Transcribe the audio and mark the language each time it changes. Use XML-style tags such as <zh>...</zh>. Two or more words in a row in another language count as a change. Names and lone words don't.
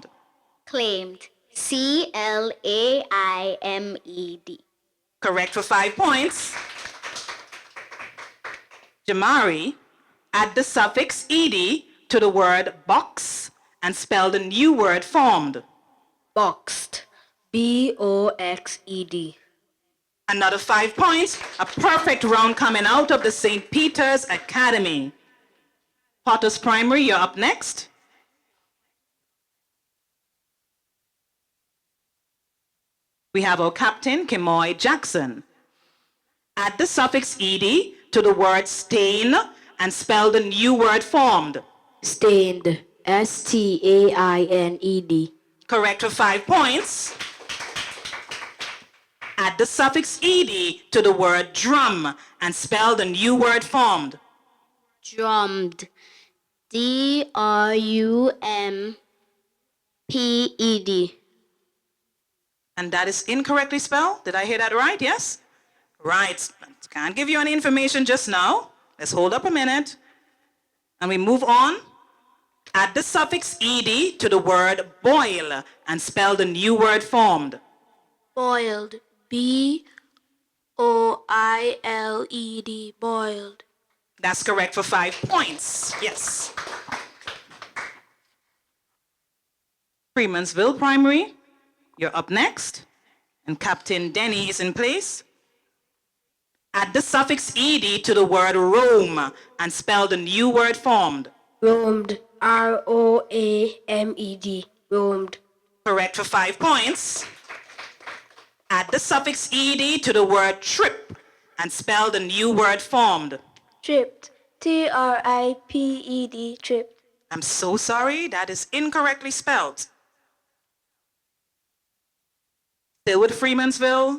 <en>Claimed. C-L-A-I-M-E-D. Correct for 5 points. Jamari, add the suffix ed to the word box and spell the new word formed. Boxed. B-O-X-E-D. Another 5 points. A perfect round coming out of the St. Peter's Academy. Potters Primary, you're up next. We have our captain, Kimoy Jackson. Add the suffix ed to the word stain and spell the new word formed. Stained. S-T-A-I-N-E-D. Correct for 5 points. Add the suffix ed to the word drum and spell the new word formed. Drummed. D-R-U-M-P-E-D. And that is incorrectly spelled. Did I hear that right? Yes? Right. Can't give you any information just now. Let's hold up a minute. And we move on. Add the suffix ed to the word boil and spell the new word formed. Boiled. B-O-I-L-E-D. Boiled. That's correct for 5 points. Yes. Freemansville Primary, you're up next. And Captain Denny is in place. Add the suffix ed to the word roam and spell the new word formed. Roamed. R-O-A-M-E-D. Roamed. Correct for 5 points. Add the suffix ed to the word trip and spell the new word formed. Tripped. T-R-I-P-E-D. Tripped. I'm so sorry, that is incorrectly spelled. Still with Freemansville.</en>